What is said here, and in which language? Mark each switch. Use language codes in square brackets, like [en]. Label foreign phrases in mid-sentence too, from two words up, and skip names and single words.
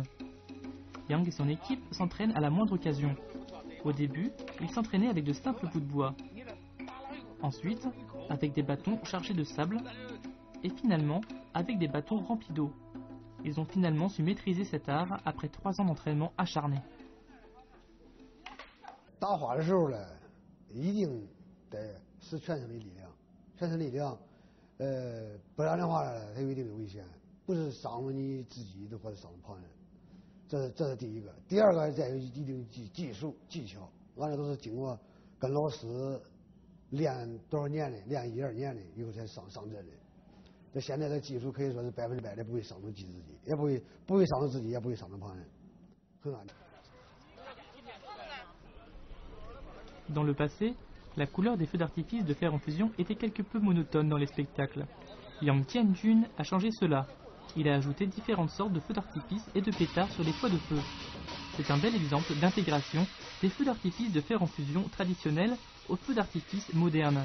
[fr] Yang et son équipe s'entraînent à la moindre occasion. Au début, ils s'entraînaient avec de simples bouts de bois. Ensuite, avec des bâtons chargés de sable. Et finalement, avec des bâtons remplis d'eau. Ils ont finalement su maîtriser cet art après 3 ans d'entraînement acharné. [zh] 打花的时候呢，一定得使全身的力量，全身力量，不然的话呢，它有一定的危险，不是伤了你自己的或者伤了旁人，这是第一个。第二个，再有一定技术技巧，完了都是经过跟老师练多少年的，练1、2年的以后才上阵的。这现在的技术可以说是100%的不会伤到自己，也不会伤到自己，也不会伤到旁人，很安全。 [fr] Dans le passé, la couleur des feux d'artifice de fer en fusion était quelque peu monotone dans les spectacles. Yang Jianjun a changé cela. Il a ajouté différentes sortes de feux d'artifice et de pétards sur les toits de feu. C'est un bel exemple d'intégration des feux d'artifice de fer en fusion traditionnels aux feux d'artifice modernes.